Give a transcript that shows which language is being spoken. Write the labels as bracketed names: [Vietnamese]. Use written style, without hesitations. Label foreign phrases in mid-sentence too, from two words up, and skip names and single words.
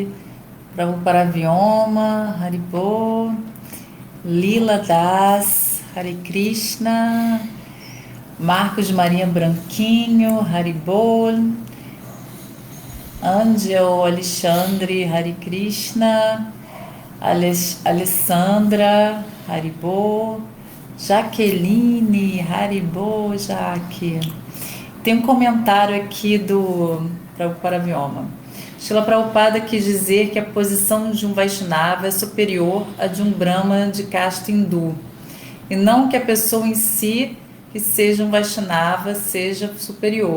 [Portuguese] Prabhupada Vyoma, Haribo, Lila Das, Hare Krishna, Marcos Maria Branquinho, Haribol, Angel Alexandre, Hare Krishna, Alessandra, Haribol, Jaqueline, Haribol, Jaque. Tem um comentário aqui do Prabhupada Vyoma. Srila Prabhupada quis dizer que a posição de um Vaishnava é superior à de um Brahmana de casta hindu, e não que a pessoa em si, que seja um Vaishnava, seja superior.